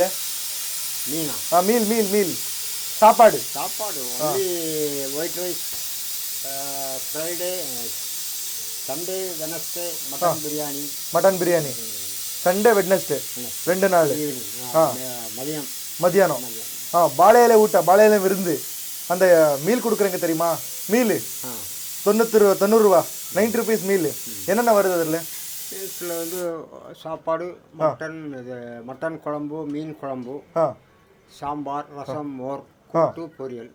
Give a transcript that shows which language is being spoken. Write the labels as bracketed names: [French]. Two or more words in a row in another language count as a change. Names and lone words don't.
[Tamil] மீனா? மீல் மீல் மீல் சாப்பாடு [English] only white rice, Friday, Sunday, Wednesday mutton biryani, Sunday Wednesday 2 [Tamil] நாள் மதியானம். [Kannada] ಬಾಳೆ ಎಲೆ ಊಟ, ಬಾಳೆ ಎಲೆ [Tamil] விருந்து. அந்த மீல் கொடுக்குறீங்க தெரியுமா? மீல் 90 ரூபா, 90 rupees மீல். என்னென்ன வருது அதில்? மீல்ஸில் வந்து சாப்பாடு, மட்டன் குழம்பு, மீன் குழம்பு, சாம்பார், ரசம், மோர், கூட்டு, பொரியல்.